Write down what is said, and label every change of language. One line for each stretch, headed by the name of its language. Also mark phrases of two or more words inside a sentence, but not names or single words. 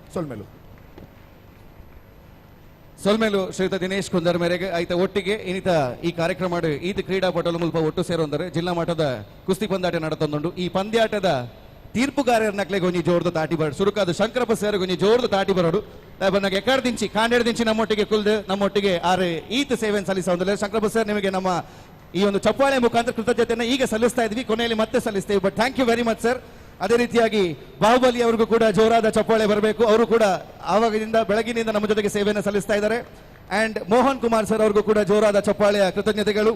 Tulu: ಸೊಲ್ಮೇಲು ಶ್ರೀಯುತ ದಿನೇಶ್ ಕುಂದರ್ ಮೇರೆಗೆ ಐತ ಒಟ್ಟಿಗೆ ಇನ್ನಿತ ಈ ಕಾರ್ಯಕ್ರಮ ಈತ ಕ್ರೀಡಾಪಟುల ಮುಲ್ಪ ಒಟ್ಟು ಸೇರೊಂದರೆ ಜಿಲ್ಲಾ ಮಟ್ಟದ ಕುಸ್ತಿ ಪಂದ್ಯಾಟ ನಡತೊಂದುಂಡು. ಈ ಪಂದ್ಯಾಟದ ತೀರ್ಪುಗಾರರ ನಕ್ಲೆಗೆ ಒಂಜಿ ಜೋರ್ದು ತಾಟಿ ಬರೋಡು ಸುರುಕಾದ ಶಂಕರಪ್ಪ ಸೇರಿಗೆ ಒಂಜಿ ಜೋರ್ದು ತಾಟಿ ಬರೋಡು ನನಗೆ ಎಕಡ್ದಿಂಚಿ ಕಾಂಡೆಡ್ದಿಂಚಿ ನಮ್ಮೊಟ್ಟಿಗೆ ಕುಲ್ದು ನಮ್ಮೊಟ್ಟಿಗೆ ಆರೆ ಈತ ಸೇವೆಯನ್ನು ಸಲ್ಲಿಸೋದಿಲ್ಲ.
Kannada: ಶಂಕರಪ್ಪ ಸರ್ ನಿಮಗೆ ನಮ್ಮ ಈ ಒಂದು ಚಪ್ಪಾಳೆ ಮುಖಾಂತರ ಕೃತಜ್ಞತೆಯನ್ನು ಈಗ ಸಲ್ಲಿಸ್ತಾ ಇದ್ವಿ, ಕೊನೆಯಲ್ಲಿ ಮತ್ತೆ ಸಲ್ಲಿಸ್ತೇವೆ.
English: But thank you very much sir.
Kannada: ಅದೇ ರೀತಿಯಾಗಿ ಬಾಹುಬಲಿ ಅವರಿಗೂ ಕೂಡ ಜೋರಾದ ಚಪ್ಪಾಳೆ ಬರಬೇಕು. ಅವರು ಕೂಡ ಆವಾಗಿನಿಂದ ಬೆಳಗಿನಿಂದ ನಮ್ಮ ಜೊತೆಗೆ ಸೇವೆಯನ್ನು ಸಲ್ಲಿಸ್ತಾ ಇದ್ದಾರೆ. ಅಂಡ್ ಮೋಹನ್ ಕುಮಾರ್ ಸರ್ ಅವ್ರಿಗೂ ಕೂಡ ಜೋರಾದ ಚಪ್ಪಾಳೆಯ ಕೃತಜ್ಞತೆಗಳು.